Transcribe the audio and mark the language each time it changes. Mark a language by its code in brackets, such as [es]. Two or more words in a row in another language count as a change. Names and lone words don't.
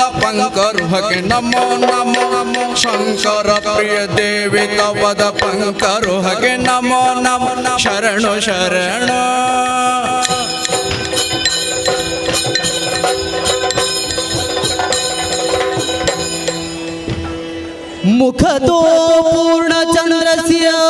[kn] ಪಂಕರುಹಕ್ಕೆ ನಮೋ ನಮೋ ಶಂಕರ ಪ್ರಿಯ ದೇವಿ ತಪದ ಪಂಕರುಹಕ್ಕೆ ನಮೋ ನಮೋ ಶರಣು ಶರಣು [sa] मुखतो पूर्णचन्द्रस्य